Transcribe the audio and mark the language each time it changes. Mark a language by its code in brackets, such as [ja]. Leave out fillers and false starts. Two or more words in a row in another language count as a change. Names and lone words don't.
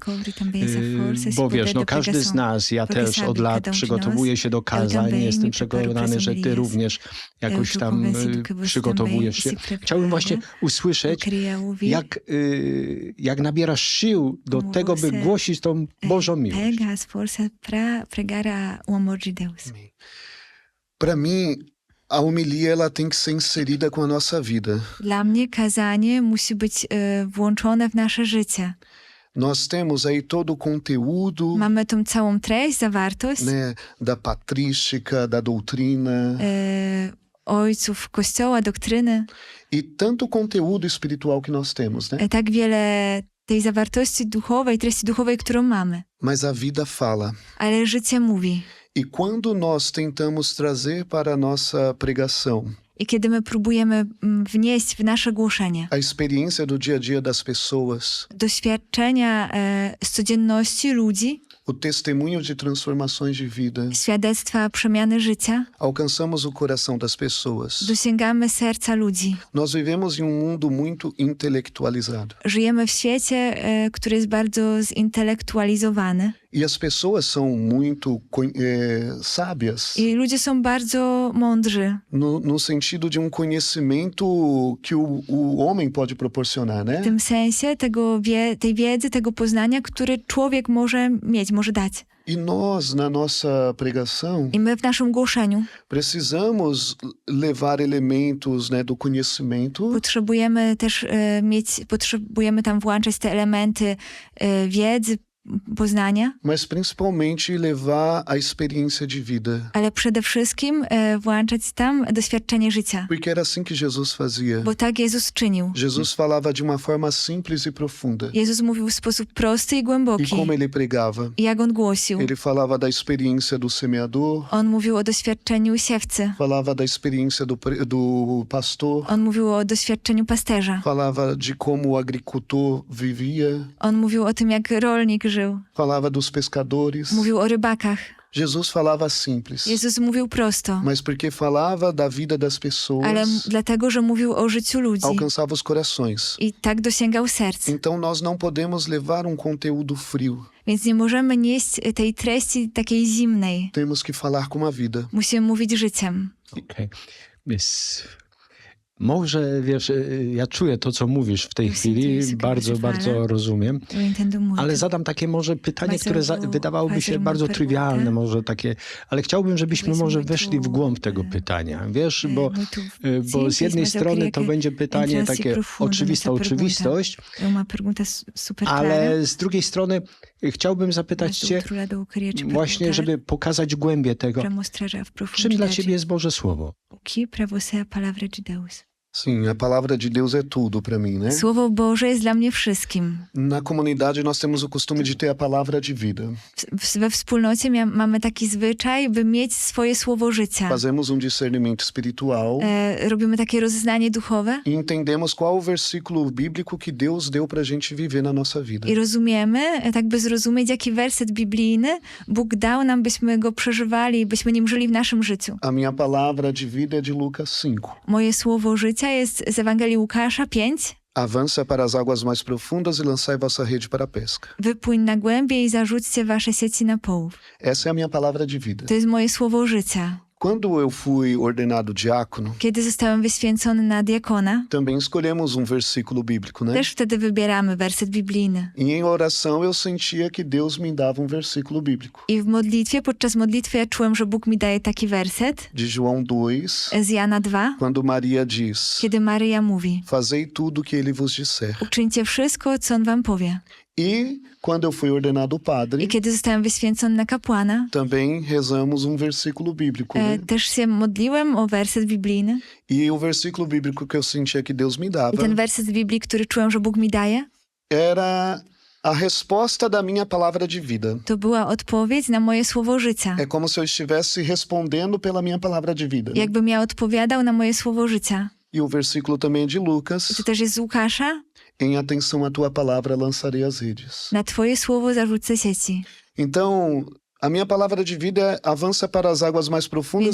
[pl] Bo wiesz, no każdy z nas, ja też od lat przygotowuję się do kazań, jestem przekonany, że ty również jakoś tam przygotowujesz się. Chciałbym właśnie usłyszeć, jak nabierasz sił do tego, by głosić tą Bożą miłość. [pt] Pega as forças para pregar o amor de Deus. Para mim, a homilia ela tem que ser inserida com a nossa vida. [pl] Dla mnie kazanie musi być włączone w nasze życie. [pt] Nós temos aí todo o conteúdo, [pl] Mamy tą całą treść, zawartość [pt] né, da patrística, da doutrina, [pl] ojców Kościoła, doktryny. [pt] e tanto conteúdo espiritual que nós temos, né? [pl] Tak wiele tej zawartości duchowej, treści duchowej, którą mamy. [pt] Mas a vida fala. [pl] Ale życie mówi. [pt] E quando nós tentamos trazer para a nossa pregação [pl] I kiedy my próbujemy wnieść w nasze głoszenie [pt] a experiência do dia a dia das pessoas, [pl] doświadczenia z codzienności ludzi, [pt] o testemunho de transformações de vida, [pl] świadectwa przemiany życia, [pt] alcançamos o coração das pessoas. [pl] dosięgamy serca ludzi. [pt] Nós vivemos em um mundo muito intelectualizado. [pl] Żyjemy w świecie, który jest bardzo zintelektualizowany. [pt] E as pessoas são muito sábias [pl] I ludzie są bardzo mądrzy. [pt] no sentido de um conhecimento que o homem pode proporcionar, [pl] W [pt] né? [pl] tym sensie tej wiedzy, tego poznania, który człowiek może mieć, może dać. [pt] E nós, na nossa pregação, [pl] I my w naszym głoszeniu [pt] precisamos levar elementos, né, do conhecimento [pl] potrzebujemy też potrzebujemy tam włączać te elementy wiedzy, poznania, [pt] mas principalmente levar a experiência de vida. [pl] ale przede wszystkim włączać tam doświadczenie życia. [pt] Porque era assim que Jesus fazia. [pl] Bo tak Jezus czynił. [pt] Jesus falava de uma forma simples e profunda. [pl] Jezus mówił w sposób prosty i [pt] E [pl] głęboki. [pt] como ele pregava? [pl] I jak on głosił. [pt] Ele falava da experiência do semeador, [pl] On mówił o doświadczeniu siewcy. [pt] falava da experiência do pastor, [pl] On mówił o doświadczeniu pasterza. [pt] falava de como o agricultor vivia, [pl] On mówił o tym, jak rolnik żył. [pt] falava dos pescadores. [pl] Mówił o rybakach. [pt] Jesus falava simples, [pl] Jezus mówił prosto. [pt] mas porque falava da vida das [pl] Ale [pt] pessoas, [pl] dlatego, że mówił o życiu ludzi. [pt] alcançava os corações. [pl] I tak dosięgał serc. [pt] Então nós não podemos levar um conteúdo frio. [pl] Więc nie możemy nieść tej treści takiej zimnej. [pt] Temos que falar com a vida. [pl] Musimy mówić życiem. Okej. Może, wiesz, ja czuję to, co mówisz w tej [pt] Eu [pl] chwili, [pt] sinto isso que [pl] bardzo, [pt] você fala. [pl] bardzo rozumiem, [pt] Eu entendo muito. [pl] ale zadam takie może pytanie, [pt] Mas [pl] które [pt] eu vou [pl] wydawałoby się [pt] fazer uma [pl] bardzo [pt] pergunta. [pl] trywialne, może takie, ale chciałbym, żebyśmy Powiedzmy może [pt] muito, [pl] weszli w głąb tego pytania, wiesz, bo [pt] muito [pl] bo z [pt] simples, [pl] jednej [pt] mas eu [pl] strony [pt] queria [pl] to [pt] que [pl] będzie pytanie [pt] entrasse [pl] takie [pt] profundo [pl] oczywista [pt] nessa pergunta. [pl] oczywistość, [pt] É uma pergunta super clara. [pl] ale z drugiej strony chciałbym zapytać [pt] Mas do [pl] cię [pt] outro lado, eu queria te [pl] właśnie, [pt] perguntar [pl] żeby pokazać głębię tego, [pt] para mostrar a [pl] czym dla [pt] profundidade. [pl] ciebie jest Boże Słowo. [pt] O que para você é a palavra de Deus? Sim, a palavra de Deus é tudo para mim, né? [pl] Słowo Boże jest dla mnie wszystkim. [pt] Na comunidade nós temos o costume de ter a palavra de vida. [pl] We wspólnocie mamy taki zwyczaj, by mieć swoje słowo życia. [pt] Fazemos um discernimento espiritual [pl] Robimy takie rozeznanie duchowe [pt] e entendemos qual o versículo bíblico que Deus deu pra gente viver na nossa vida. [pl] i rozumiemy, tak by zrozumieć, jaki werset biblijny Bóg dał nam, byśmy go przeżywali, byśmy nim żyli w naszym życiu. [pt] A minha palavra de vida é de Lucas 5. [pl] Moje słowo życia jest z Ewangelii Łukasza 5. [pt] Avança para as águas mais profundas e lançai vossa rede para a pesca. [pl] Wypłyń na głębie i zarzućcie wasze sieci na połów. [pt] Essa é a minha palavra de vida. [pl] To jest moje słowo życia. [pt] Quando eu fui ordenado diácono, [pl] Kiedy zostałem wyświęcony na diakona, [pt] também escolhemos um versículo bíblico, né? [pl] też wtedy wybieramy werset biblijny. [pt] E em oração eu sentia que Deus me dava um versículo bíblico. [pl] I w modlitwie, podczas modlitwy ja czułem, że Bóg mi daje taki werset [pt] De João 2, [pl] z Jana 2, [pt] quando Maria diz: [pl] kiedy Maryja mówi: [pt] Fazei tudo o que ele vos disser. [pl] uczyńcie wszystko, co on wam powie. [pt] E quando eu fui ordenado padre, [pl] I kiedy zostałem wyświęcony na kapłana, [pt] também rezamos um versículo bíblico, né? [pl] też się modliłem o werset biblijny. [pt] E o versículo bíblico que eu sentia que Deus me [pl] I [pt] dava [pl] ten werset z Biblii, który czułem, że Bóg mi daje, [pt] era a resposta da minha palavra de vida. [pl] to była odpowiedź na moje słowo życia. [pt] É como se eu estivesse respondendo pela minha palavra de vida, né? [pl] Jakbym ja odpowiadał na moje słowo życia. [pt] E o versículo também é de [pl] I [pt] Lucas: [pl] to też jest z Łukasza. [pt] Em atenção à tua palavra lançarei as redes. [pl] Na twoje słowo zarzucę sieci. [pt] Então, a minha palavra de vida é: avança para as águas mais profundas